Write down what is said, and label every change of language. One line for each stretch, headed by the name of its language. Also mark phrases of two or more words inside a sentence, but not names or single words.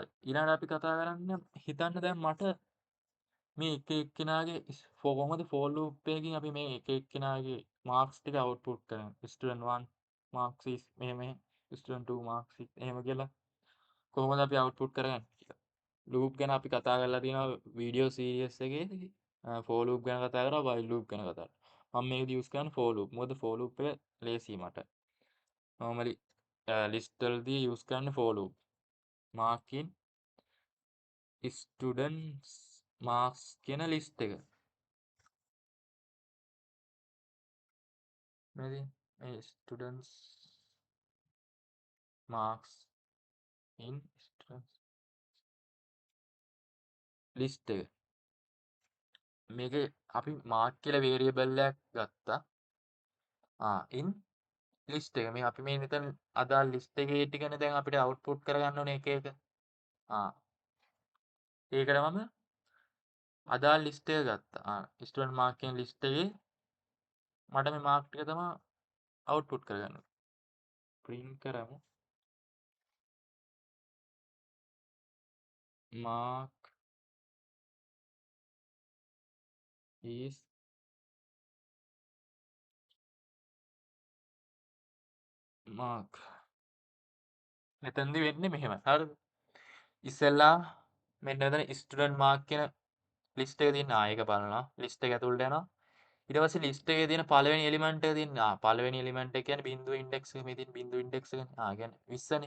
Sinhala: ඊළඟට අපි කතා කරන්නේ හිතන්න දැන් මට මේ එක එක්කෙනාගේ කොහොමද
English: for loop
Sinhala: එකකින් අපි මේ එක එක්කෙනාගේ මාක්ස් ටික අවුට්පුට් කරන්නේ
English: student 1 marks is
Sinhala: මෙහෙම
English: student 2 marks
Sinhala: එහෙම කියලා කොහොමද අපි අවුට්පුට් කරගන්නේ කියලා. ලූප් ගැන අපි කතා කරලා තියෙනවා
English: video series
Sinhala: එකේදී.
English: for loop
Sinhala: ගැන කතා කරා
English: while loop
Sinhala: ගැන කතා කරා. මම මේක යූස් කරන්නේ
English: for loop.
Sinhala: මොකද
English: for loop
Sinhala: එක ලේසි මට.
English: normally list
Sinhala: වලදී යූස් කරන්නේ
English: for loop. mark in students marks කියන ලිස්ට් එක. මේ students marks in students list එක.
Sinhala: මේක අපි mark කියලා variable එකක් ගත්තා.
English: in list
Sinhala: එක. මේ අපි මේ මෙතන අදාළ list එකේ ටිකනේ දැන් අපිට output කරගන්න ඕනේ එක එක. ඒකට මම අදාළ list එක ගත්තා.
English: student mark
Sinhala: කියන list එකේ මට මේ mark ටික තමයි output කරගන්න. print කරමු.
English: mark is mark.
Sinhala: මෙතනදී වෙන්නේ මෙහෙමයි. හරිද? ඉස්සෙල්ලා මෙන්න මෙතන
English: student mark
Sinhala: කියන ලිස්ට් එක තියෙන ඒක බලනවා. ලිස්ට් එක ඇතුළට යනවා. ඊට පස්සේ ලිස්ට් එකේ තියෙන පළවෙනි එලිමන්ට් එක තියෙන පළවෙනි එලිමන්ට් එක කියන්නේ බිංදුව ඉන්ඩෙක්ස් එක. මේ තියෙන බිංදුව ඉන්ඩෙක්ස් එක. කියන්නේ 20නේ.